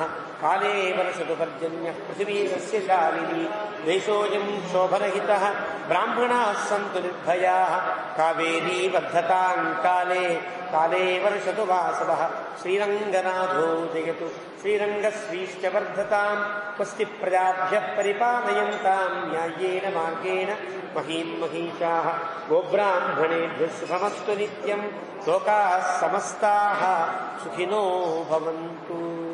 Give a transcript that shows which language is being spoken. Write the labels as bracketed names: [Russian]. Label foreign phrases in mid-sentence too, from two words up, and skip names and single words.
[Sanskrit] కాలే వర్షతు పర్జన్యః పృథివీ సస్యశాలినీ. దేశోऽयं శోభరహితః బ్రాహ్మణాः సంతు నిర్భయాः. కావేరీ వర్ధతాం కాలే కాలే వర్షతు వాసవః. శ్రీరంగనాథో జయతు శ్రీరంగశ్రీశ్చ వర్ధతాం. స్వస్తి ప్రజాభ్యః పరిపాలయంతాం న్యాయేన మార్గేణ మహీం మహీషాః. గోబ్రాహ్మణేభ్యः శుభమస్తు నిత్యం. లోకాः సమస్తాः సుఖినో భవంతు.